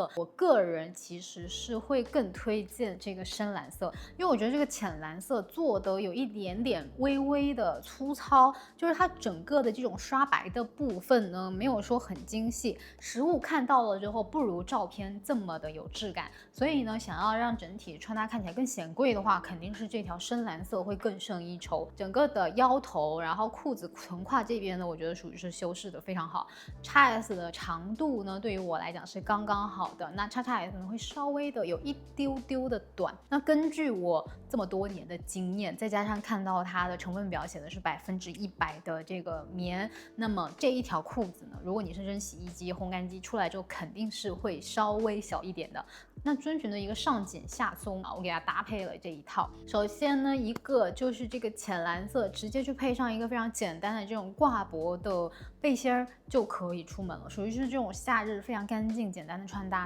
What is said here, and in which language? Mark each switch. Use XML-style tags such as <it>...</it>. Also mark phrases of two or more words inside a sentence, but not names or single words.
<zh>我個人其實是會更推薦這個深藍色，因為我覺得這個淺藍色做的有一點點微微的粗糙，就是它整個的這種刷白的部分呢沒有說很精細，實物看到了之後不如照片這麼的有質感。所以呢，想要讓整體穿搭看起來更顯貴的話，肯定是這條深藍色會更勝一籌。整個的腰頭，然後褲子臀胯這邊呢，我覺得屬於是修飾的非常好。XS 的長度呢，對於我來講是剛剛好的，那 XXS 可能會稍微的有一丟丟的短。那根據我這麼多年的經驗，再加上看到它的成分表寫的是100%的這個棉，那麼這一條褲子呢，如果你是扔洗衣機、烘乾機出來之後，肯定是會稍微小一點的。那遵循的一個上緊下鬆啊，我給它搭配了這一套。首先呢，一個就是這個淺藍色，直接去配上一個非常簡單的這種掛脖的背心兒就可以出門了，屬於是這種夏日非常乾淨簡單的穿搭。</zh>